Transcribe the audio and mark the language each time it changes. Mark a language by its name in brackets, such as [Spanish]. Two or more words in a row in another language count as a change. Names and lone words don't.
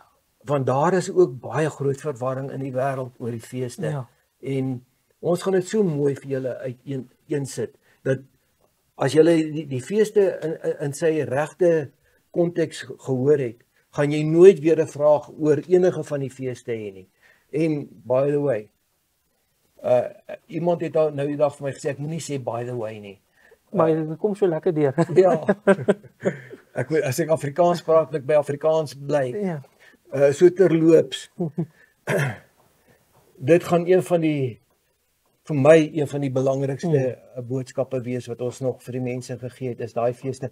[Afrikaans] Want daar is ook baie groot verwarring in die wêreld oor die feeste. Ja. En ons gaan dit so mooi vir julle uiteensit dat as julle die feeste in sy regte konteks gehoor het, gaan jy nooit weer 'n vraag oor enige van die feeste hê nie. [English] En by the way, [Afrikaans] iemand het nou die dag vir my gesê ek moenie sê [English] by the way [Afrikaans] nie. Maar dit kom so lekker deur. Ja. As ek Afrikaans praat, moet ek by Afrikaans bly. Ja. So terloops. Dit gaan vir my een van die belangrikste boodskappe wees wat ons nog vir die mense gegee het, is daai feeste.